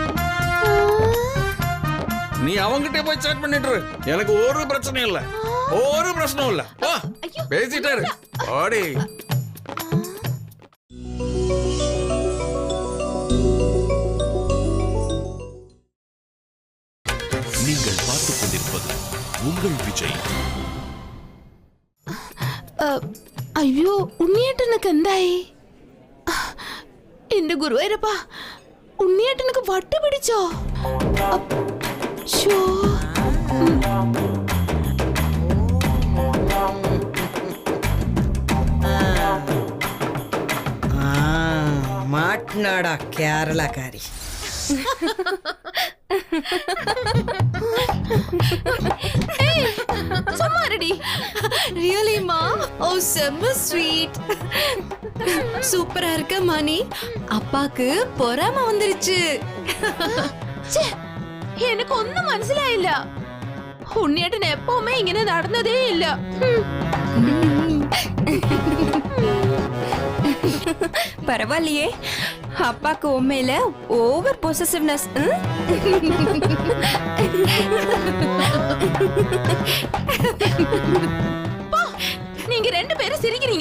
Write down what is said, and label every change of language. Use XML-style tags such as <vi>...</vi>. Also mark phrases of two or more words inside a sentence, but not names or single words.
<ta>நீ அவங்கிட்ட போய் சாட் பண்ணிட்டு எனக்கு ஒரு பிரச்சனையும் இல்ல, பேசிட்டாரு. ஓடி. நீங்கள் பார்த்துக் கொண்டிருப்பது உங்கள் விஜய்.</ta> <ml>അയ്യോ ഉണ്ണിയേട്ടനക്ക് എന്തായി? എന്റെ ഗുരുവായൂരപ്പാ, ഉണ്ണിയേട്ടനക്ക് വട്ട് പിടിച്ചോ? ശോ.</ml> <ta>மாட்னாடா கேரளாக்காரி. சும்மாரடி. ரியலி மா? ஓ செம்ம ஸ்வீட். சூப்பரா இருக்க மணி. அப்பாக்கு பொறாம வந்துருச்சு. எனக்கு ஒன்னும் മനസ്സിലായില്ല.</ta> <ml>ഉണ്ണിയേട്ടൻ എപ്പോഴും ഇങ്ങനെ നടന്നതേ ഇല്ല.</ml> <ta>பரவாயில்லையே, அப்பாக்கு உண்மையில</ta> <en>over possessiveness.</en> <ta>நீங்க ரெண்டு பேரும் சிரிக்கிறீங்க.</ta>